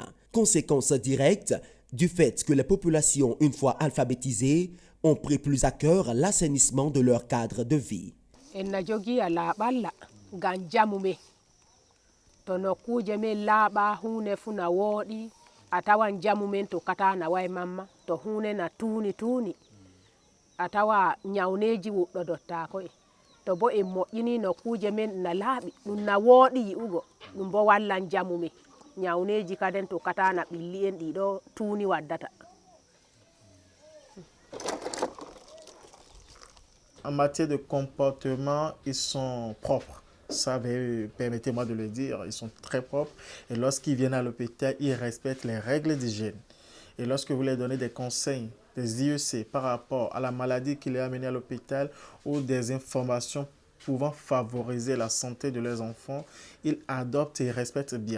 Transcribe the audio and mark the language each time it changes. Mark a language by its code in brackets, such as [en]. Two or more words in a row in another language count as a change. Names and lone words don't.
[fr] Conséquence directe du fait que les populations, une fois alphabétisées, ont pris plus à cœur l'assainissement de leur cadre de vie. [ff] to bo en moƴƴini no kuje men na laaɓi ɗum na wooɗi yi'ugo ɗum bo wallan jamu men ñawneji kaden to katana ɓilli en ɗiɗo tuuni waddata. [fr] En matière de comportement, ils sont propres. Ça, permettez-moi de le dire, ils sont très propres. Et lorsqu'ils viennent à l'hôpital, ils respectent les règles d'hygiène. Et lorsque vous leur donnez des conseils, des IEC par rapport à la maladie qui les a amenés à l'hôpital ou des informations pouvant favoriser la santé de leurs enfants, ils adoptent et respectent bien.